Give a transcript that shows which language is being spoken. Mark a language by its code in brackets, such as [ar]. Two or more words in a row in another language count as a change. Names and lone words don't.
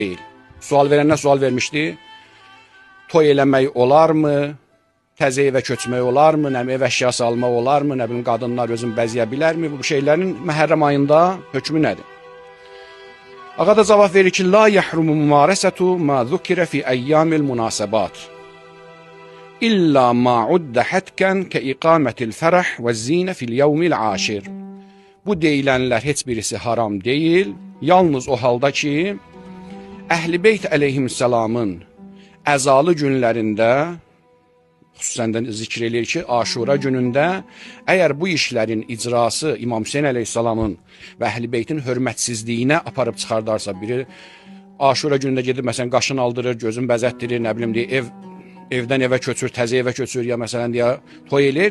[tr] değil. [az] Sual verənlər sual vermişdi. Toy eləmək olarmı? Təzə evə köçmək olarmı? Nə ev əşyası almaq olarmı? Nə bilim qadınlar özünü bəzəyə bilərmi? Bu şeylərin Məhərrəm ayında hökmü nədir? Ağa da cavab verir ki, [ar] لا يحرم ممارسة ما ذكر في أيام المناسبات. إلا ما عُدّ هتكاً كإقامة الفرح والزينة في اليوم العاشر. [az] Bu deyilənlər heç birisi haram deyil. Yalnız o halda ki, Əhl-i Beyt əleyhissalamın əzalı günlərində, xüsusən də zikr eləyir ki, Aşura günündə əgər bu işlərin icrası İmam Hüseyin əleyhissalamın və Əhl-i Beytin hörmətsizliyinə aparıb çıxardarsa, biri Aşura günündə gedib məsələn qaşını aldırır, gözünü bəzətdirir, nə bilim deyə evdən evə köçür, təzə evə köçür ya məsələn deyə toy eləyir.